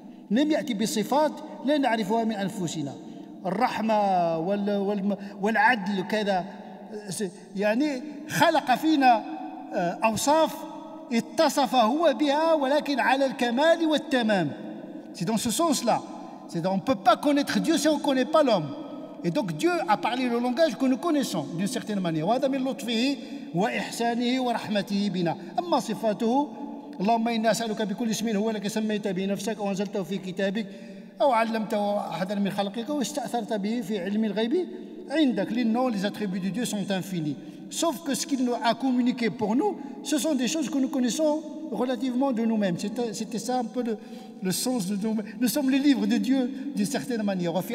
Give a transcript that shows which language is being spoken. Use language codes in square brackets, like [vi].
[ar] لم يأتي بصفات لا نعرفها من أنفسنا. الرحمة والعدل كذا، يعني خلق فينا أوصاف اتصف هو بها ولكن على الكمال والتمام. [fr] C'est dans ce sens-là. On ne peut pas connaître Dieu si on ne connaît pas l'homme. Et donc Dieu a parlé le langage que nous connaissons d'une certaine manière. [ar] وهذا من لطفه وإحسانه ورحمته بنا. أما صفاته اللهم إنا أسألك بكل اسم هو لك سميت به نفسك أو أنزلته في كتابك أو علمته أحدا من خلقك واستأثرت به في علم الغيب عندك. [fr] Les noms, les attributs de Dieu sont infinis. Sauf que ce qu'il nous a communiqué pour nous, ce sont des choses que nous connaissons relativement de nous-mêmes. C'était ça un peu le sens de nous. Nous sommes les livres de Dieu d'une certaine manière.